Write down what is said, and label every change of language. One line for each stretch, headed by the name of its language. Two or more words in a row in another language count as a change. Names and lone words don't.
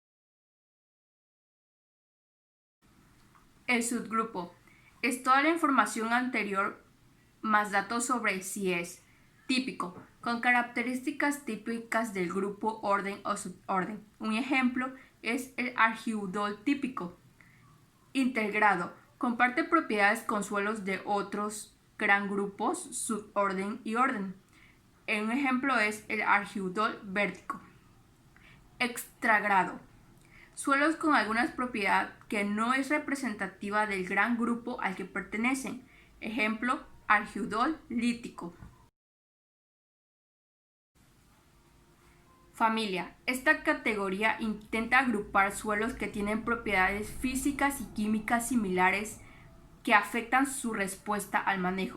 Spanish: El subgrupo es toda la información anterior más datos sobre si es típico, con características típicas del grupo, orden o suborden. Un ejemplo es el argiudol típico. Integrado, comparte propiedades con suelos de otros gran grupos, suborden y orden. Un ejemplo es el argiudol vértico. Extragrado, suelos con alguna propiedad que no es representativa del gran grupo al que pertenecen. Ejemplo, argiudol lítico. Familia. Esta categoría intenta agrupar suelos que tienen propiedades físicas y químicas similares que afectan su respuesta al manejo.